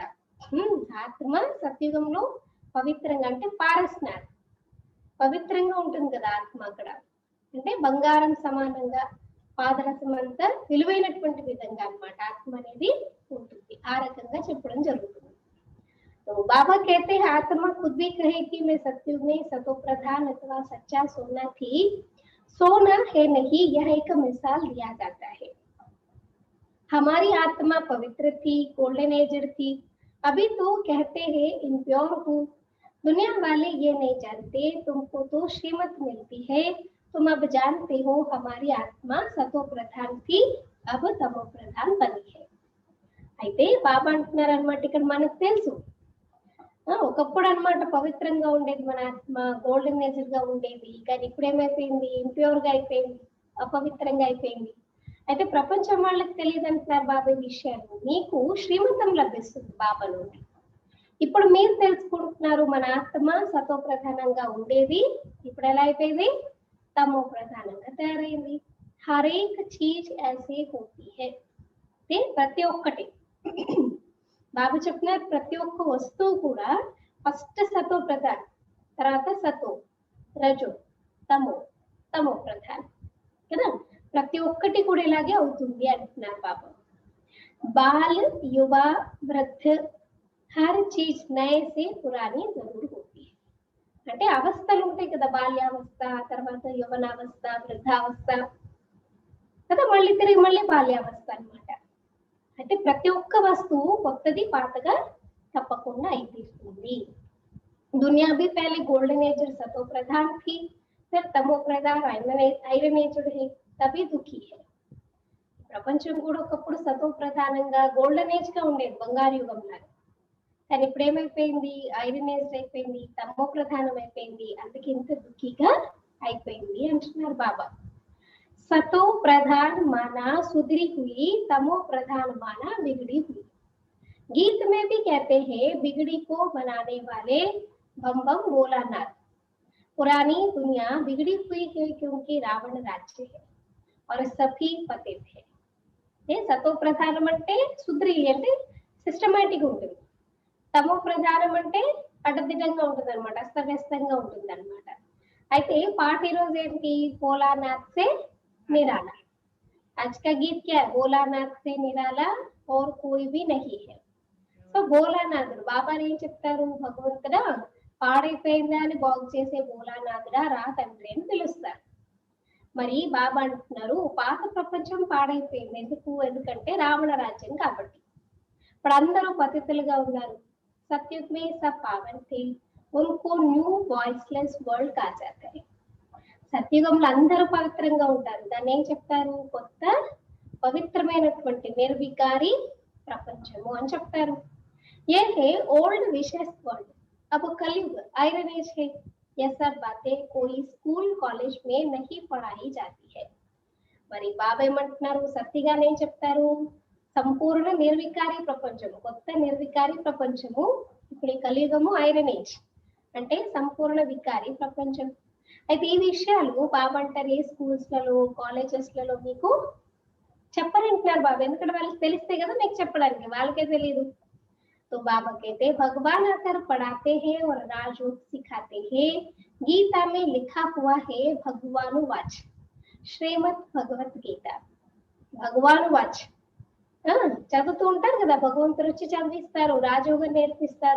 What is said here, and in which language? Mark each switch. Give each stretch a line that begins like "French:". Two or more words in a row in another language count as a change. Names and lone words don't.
Telugu: ఆత్మ సత్యుగంలో పవిత్రంగా అంటే పారస్నార్ పవిత్రంగా ఉంటుంది కదా ఆత్మ అక్కడ, అంటే బంగారం సమానంగా పాదరసం అంతా విలువైనటువంటి విధంగా అన్నమాట ఆత్మ అనేది ఉంటుంది. ఆ రకంగా చెప్పడం జరుగుతుంది.
Hindi: तो बाबा कहते हैं आत्मा खुद भी कहे कि मैं सत्युग में सतो प्रधान अथवा सच्चा सोना थी, सोना है नहीं, यह एक मिसाल दिया जाता है। हमारी आत्मा पवित्र थी,
English: golden ager
Hindi: थी, अभी तो कहते हैं इम्प्योर हूँ। दुनिया वाले ये नहीं जानते, तुमको तो श्रीमत मिलती है, तुम अब जानते हो हमारी आत्मा सतो प्रधान थी, अब तमो प्रधान बनी है।
Telugu: అయితే బాబా అంటున్నారు అనమాట, ఇక్కడ మనకు తెలుసు ఒకప్పుడు అన్నమాట పవిత్రంగా ఉండేది మన ఆత్మ,
English: golden nature
Telugu: గా ఉండేది, కానీ ఇప్పుడు ఏమైపోయింది, ఇంప్యూర్ గా అయిపోయింది, అపవిత్రంగా అయిపోయింది. అయితే ప్రపంచం వాళ్ళకి తెలియదు అంటున్నారు బాబా ఈ విషయాలు. మీకు శ్రీమతం లభిస్తుంది బాబా నుండి. ఇప్పుడు మీరు తెలుసుకుంటున్నారు మన ఆత్మ సతో ప్రధానంగా ఉండేది, ఇప్పుడు ఎలా అయిపోయింది, తమో ప్రధానంగా తయారైంది.
Hindi: हरेक चीज़ ऐसे होती है,
Telugu: ప్రతి ఒక్కటి బాబా చెప్తున్నారు, ప్రతి ఒక్క వస్తువు కూడా ఫస్ట్ సతో ప్రధాన్, తర్వాత సతో, రజో, తమో, తమో ప్రధాన్ కదా. ప్రతి ఒక్కటి కూడా ఇలాగే అవుతుంది అంటున్నారు బాబా. బాల్, యువ, వృద్ధ,
Hindi: हर चीज़ नये से पुरानी ज़रूर होती है.
Telugu: అంటే అవస్థలు ఉంటాయి కదా, బాల్యావస్థ, తర్వాత యవనావస్థ, వృద్ధావస్థ కదా, మళ్ళీ తిరిగి మళ్ళీ బాల్యావస్థ అన్నమాట. అయితే ప్రతి ఒక్క వస్తువు కొత్తది పాతగా తప్పకుండా అయితీస్తుంది.
Hindi: दुनिया भी पहले
English: golden age
Hindi: और सतो प्रधान थी, फिर तमो प्रधान
English: iron aged
Hindi: है, तभी दुखी है।
Telugu: ప్రపంచం కూడా ఒకప్పుడు సతో ప్రధానంగా
English: golden age
Telugu: గా ఉండేది, బంగారు యుగం లాగా. కానీ ఇప్పుడు ఏమైపోయింది,
English: iron age
Telugu: అయిపోయింది, తమో ప్రధానం అయిపోయింది, అందుకే ఇంత దుఃఖిగా అయిపోయింది అంటున్నారు బాబా.
Hindi: सतो प्रधान माना सुधरी हुई, तमो प्रधान माना बिगड़ी हुई। गीत में भी कहते हैं बिगड़ी को बनाने वाले बम बम भोलानाथ। पुरानी दुनिया बिगड़ी हुई है क्योंकि रावण राज्य है और सभी पतित है।
Telugu: సతో ప్రధానం అంటే సుధరి అంటే సిస్టమేటిక్ ఉంటుంది, తమో ప్రధానం అంటే అడ్డదిడ్డంగా ఉంటుంది అనమాట, అస్తవ్యస్తంగా ఉంటుంది అనమాట. అయితే పాట ఈరోజు ఏంటి,
Hindi: भोलानाथ से निराला। आज का गीत क्या है, भोलानाथ से निराला और कोई भी नहीं है।
Telugu: సో భోలానాథుడు బాబా ఏం చెప్తారు, భగవంతుడా పాడైపోయిందా అని బాగు చేసే భోలానాథుడా రా తండ్రి అని పిలుస్తారు. మరి బాబా అంటున్నారు పాత ప్రపంచం పాడైపోయింది, ఎందుకంటే రావణ రాజ్యం కాబట్టి. ఇప్పుడు అందరూ పతితులుగా ఉన్నారు.
Hindi: सतयुग में सब पावन थे, उनको
English: new voiceless world
Hindi: कहा जाता है।
Telugu: సత్యుగంలో అందరూ పవిత్రంగా ఉంటారు, దాన్ని ఏం చెప్తారు, కొత్త పవిత్రమైనటువంటి నిర్వికారి ప్రపంచము అని చెప్తారు.
Hindi: ये है ओल्ड विशेष वर्ल्ड, अब कलयुग
English: iron age
Hindi: है। यह सब बातें कोई
English: school college
Hindi: में नहीं पढ़ाई जाती है।
Telugu: మరి బాబా ఏమంటున్నారు, సత్యగానే ఏం చెప్తారు, సంపూర్ణ నిర్వికారి ప్రపంచము, కొత్త నిర్వికారి ప్రపంచము. ఇప్పుడు ఈ కలియుగము
English: iron age
Telugu: అంటే సంపూర్ణ వికారి ప్రపంచం. అయితే ఈ విషయాలు బాబా అంటారు ఏ స్కూల్స్ లలో కాలేజెస్ లలో మీకు చెప్పరంటున్నారు బాబా, ఎందుకంటే వాళ్ళకి తెలిస్తే కదా మీకు చెప్పడానికి, వాళ్ళకే తెలియదు.
Hindi: तो बाबा कहते भगवान आकर पढ़ाते हैं और राजयोग सिखाते हैं। गीता में लिखा हुआ है भगवानुवाच, श्रीमद् भगवत गीता
Telugu: భగవానువాచ్ చదువుతూ ఉంటారు కదా, భగవంతుడు వచ్చి చదివిస్తారు, రాజయోగం నేర్పిస్తారు.